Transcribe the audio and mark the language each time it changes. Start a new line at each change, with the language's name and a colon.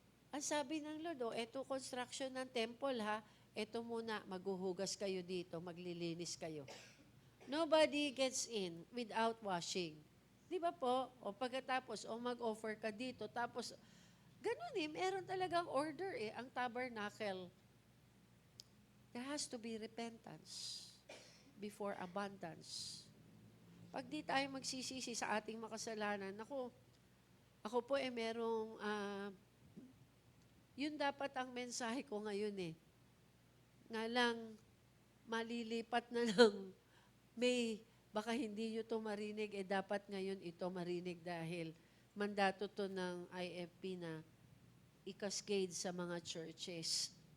Filipino: Ang sabi ng Lord, eto construction ng temple ha, eto muna, maghuhugas kayo dito, maglilinis kayo.
English: Nobody gets in without washing.
Filipino: Di ba po? O pagkatapos, mag-offer ka dito, tapos, ganun meron talagang order ang tabernacle.
English: There has to be repentance before abundance.
Filipino: Pag di tayo magsisisi sa ating makasalanan, ako po merong, yun dapat ang mensahe ko ngayon Nga lang, malilipat na lang, baka hindi nyo to marinig, dapat ngayon ito marinig dahil mandato to ng IFP na i-cascade sa mga churches.